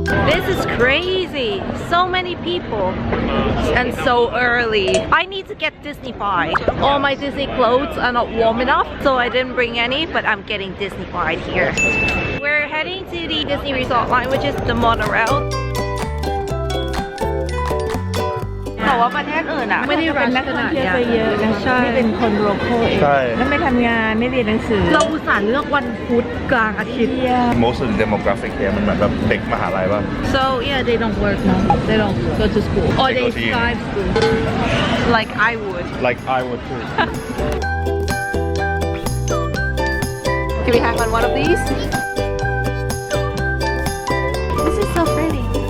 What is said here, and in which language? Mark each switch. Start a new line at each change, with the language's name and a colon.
English: This is crazy. So many people and so early. I need to get Disney-fied. All my Disney clothes are not warm enough, so I didn't bring any, but I'm getting Disney-fied here. We're heading to the Disney Resort line, which is the monorail.
Thai: แต่ว่าประเทศอื่นอ่ะไม่ได้เป็นนักท่องเที่ยวเยอะนะใช่ไม่เป็นคนโลคอลเองแล้วไม่ทำงานไม่เรียนหนังสือเราอุตส่าห์เลือกวันพุธกลางอาทิตย์
English: Most of the demographic here
Thai: มันเหมือนแบบเด็กมหาลัยป่ะ
English: So yeah, they don't work now. They don't go to school. Or they skive school. Like I would. Like I would too. Can we hang on one of these? This is so pretty.